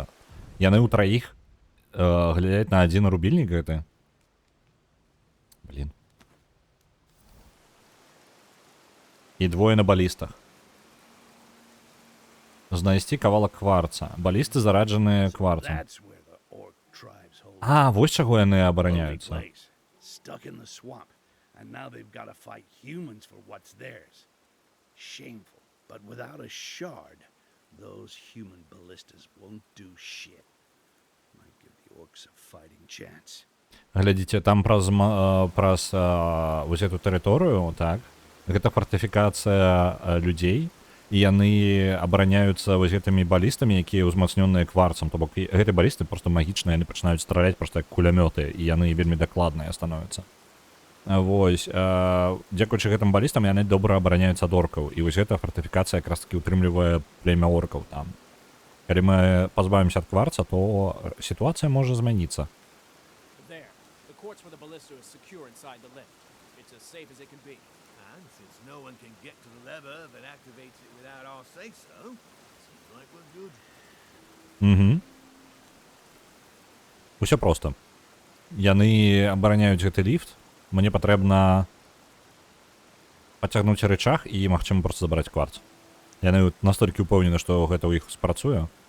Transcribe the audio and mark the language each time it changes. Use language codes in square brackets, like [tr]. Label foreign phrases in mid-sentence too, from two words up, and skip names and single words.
[be] Яны ўтраіх глядяць на адзін рубільнік гэты. Блін. І 2 на балістах. Знайсці кавалак кварца. Балісты зараджаныя кварцам. [en] That's where the orc tribes hold. [be] Вось чаго яны [en] Lonely [be] абараняюцца. [en] place, stuck in the swamp, and now they've got to fight humans for what's theirs. Shameful, but without a shard, those human ballistas won't do shit. Might give the orcs a fighting chance. [be] Глядзіце, там праз вось эту тэрыторыю, так, гэта фартыфікацыя людзей, і яны абараняюцца вось гэтымі балістамі, якія ўзмацнёныя кварцам, то бок гэты балісты просто магічныя, яны пачынаюць страляць проста як кулямёты, і яны вельмі дакладныя становяцца. Вось, дзякуючы гэтым балістам яны добра абараняюцца ад оркаў, і вось гэта фартыфікацыя якраз такі ўтрымлівае племя оркаў там. Калі мы пазбавімся ад кварца, то сітуацыя можа змяніцца. [en] There. The quartz for the ballista is secure inside the lift. It's as safe as it can be. And since no one can get to the lever that activates it without our say-so, seems like we're good. [be] Усё проста. Яны абараняюць гэты ліфт. Мне патрэбна пацягнуць рычаг і, магчыма, проста забраць кварц. Яны настолькі ўпэўнены, што гэта ў іх спрацуе.